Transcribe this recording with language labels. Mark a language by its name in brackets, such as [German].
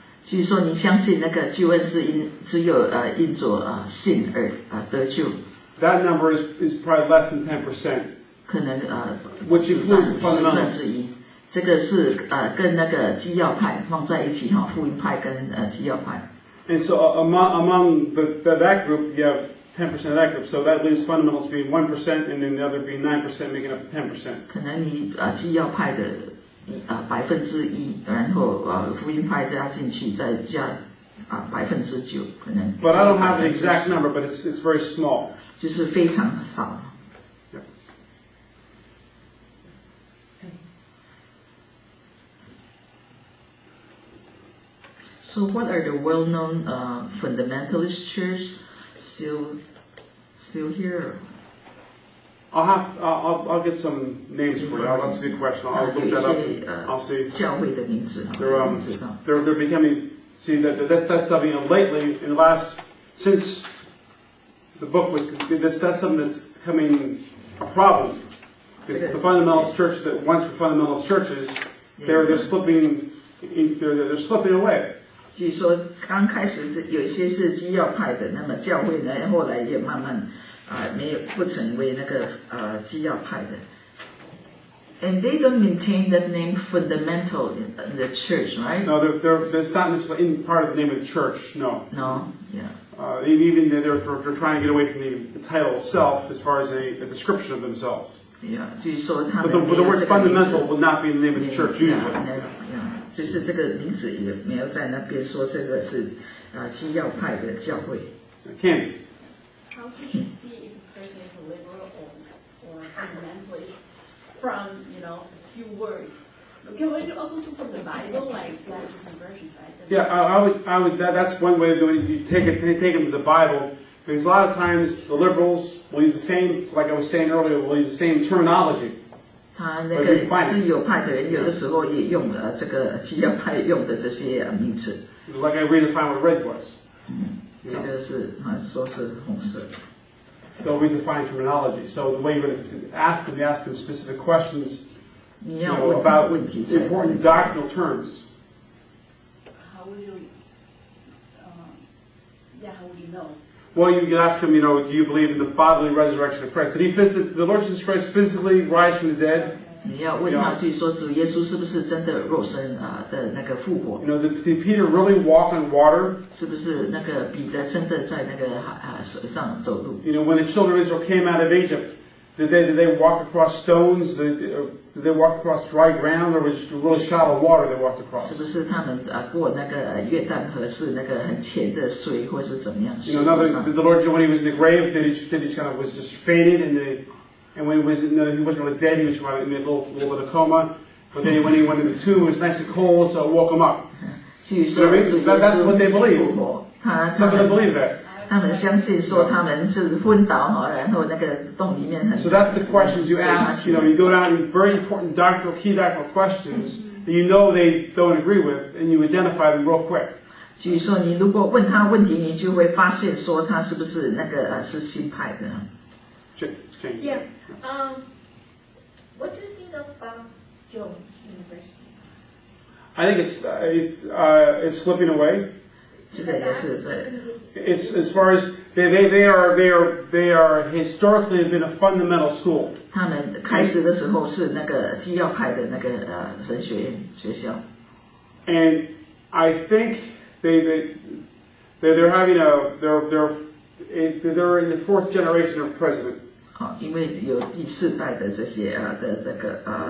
[Chinese] 就是说，你相信那个救恩是只有因着信而得救。 [English] That number is probably less than 10%. [Chinese] 可能 [English] which includes the fundamentals. [Chinese] 1/10，这个是跟那个基要派放在一起哈，福音派跟基要派。 [English] And so among that group, you have 10% of that group. So that leaves fundamentals being 1%, and then the other being 9%, making up the 10%. [Chinese] 可能你基要派的1%，然后福音派加进去，再加9%，可能。 [English] But I don't have the exact number, but it's very small. [Chinese] 就是非常少。 [English] So what are the well-known fundamentalist churches still here? I'll get some names for you. That's a good question. I'll look that up. I'll see. [Chinese] 教会的名字， [English] They're becoming. See that's something lately in the last since the book was that's something that's becoming a problem. Because the fundamentalist church that once were fundamentalist churches, they're slipping away. [Chinese] 据说刚开始有一些是基要派的，那么教会呢，后来也慢慢不成为那个基要派的。 [English] And they don't maintain that name fundamental in the church, right? No, that's not necessarily part of the name of the church. No. No, yeah. Even they're trying to get away from the title itself as far as a description of themselves. Yeah, [Chinese] 据说他 [English] But [Chinese] 们 [English] the word fundamental will not be in the name of the church usually. [Chinese] 就是这个名字也没有在那边说这个是基要派的教会。 [English] Can't. How could you see if a person is a liberal or fundamentalist from a few words? Okay, well, also from the Bible, like that conversion, right? Yeah, I would. That's one way of doing it. You take them to the Bible, because a lot of times the liberals will use the same, like I was saying earlier, will use the same terminology. [Chinese] 他那个自由派的人有的时候也用了这个基要派用的这些名词。 [English] Like I redefine what red was. [Chinese] 这个是说是红色。 [English] They'll redefine terminology. So the way you're going to ask them specific questions about important doctrinal terms. How would you? How would you know? Well, you could ask him, do you believe in the bodily resurrection of Christ? Did the Lord Jesus Christ physically rise from the dead? [Chinese] 你要问他去说主耶稣是不是真的肉身的那个复活？ [English] Did Peter really walk on water? [Chinese] 是不是那个彼得真的在那个水上走路？ [English] When the children of Israel came out of Egypt, did they walk across stones? Did they walk across dry ground, or was it really shallow water they walked across? [Chinese] 是不是他们过那个约旦河是那个很浅的水，或是怎么样？ [English] The Lord, when he was in the grave, did he kind of was just faded, and when he wasn't really dead, he was in a little bit of coma. But then when he went in the tomb, it was nice and cold, so it woke him up. That's what they believe. Some of them believe that. [Chinese] 他们相信说他们是昏倒然后那个洞里面很。 [English] So that's the questions you ask. You go down in very important key doctrinal questions that they don't agree with, and you identify them real quick. [Chinese] 据说你如果问他问题，你就会发现说他是不是那个是新派的。 [English] Yeah. What do you think of Jones University? I think it's slipping away. [Chinese] 这个也是在。 [English] It's as far as they are historically been a fundamental school. [Chinese] 他们开始的时候是那个基要派的那个神学院学校。 [English] And I think they're having they're in the fourth generation of president. [Chinese] 因為有第四代的這些的那個